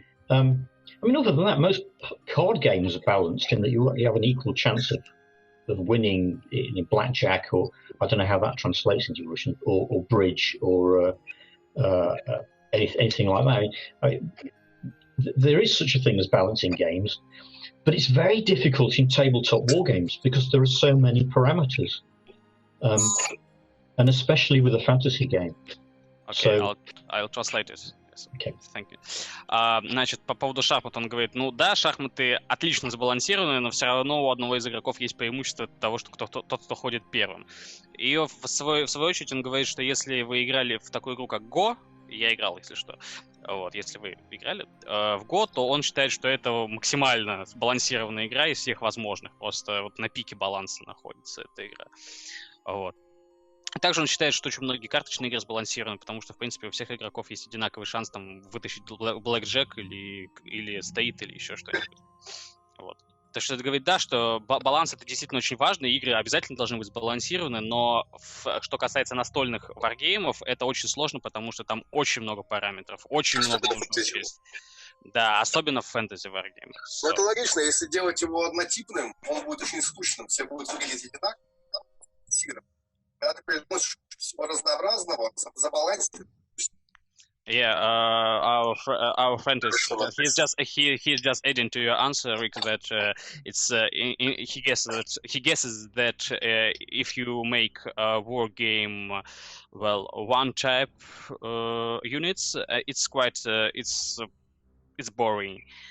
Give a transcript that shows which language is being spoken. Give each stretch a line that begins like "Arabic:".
English: I mean, other than that, most card games are balanced in that you have an equal chance of winning in blackjack, or I don't know how that translates into Russian, or bridge, or anything like that. There is such a thing as balancing games, but it's very difficult in tabletop war games because there are so many parameters, and especially with a fantasy game. Okay, so, I'll translate it. Okay. Thank you.
Russian: Значит, по поводу шахмат он говорит, ну да, шахматы отлично сбалансированы, но все равно у одного из игроков есть преимущество того, что тот, кто ходит первым. И в свою очередь он говорит, что если вы играли в такую игру, как Go, я играл, если что, вот, если вы играли в Go, то он считает, что это максимально сбалансированная игра из всех возможных. Просто вот на пике баланса находится эта игра. Вот. Также он считает, что очень многие карточные игры сбалансированы, потому что, в принципе, у всех игроков есть одинаковый шанс там вытащить блэкджек или стоит, или еще что-нибудь. Вот. Так что это говорит, да, что баланс — это действительно очень важно, игры обязательно должны быть сбалансированы, но что касается настольных варгеймов, это очень сложно, потому что там очень много параметров, очень много нужно учесть. Да, особенно в фэнтези варгеймах. Но это логично, если делать его однотипным, он будет очень скучным, все будут выглядеть одинаково. Когда ты приносишь всего разнообразного, забалансить.
English: Yeah, our friend he's just adding to your answer, Rick, that he guesses that if you make a war game, well, one type units, it's quite it's boring.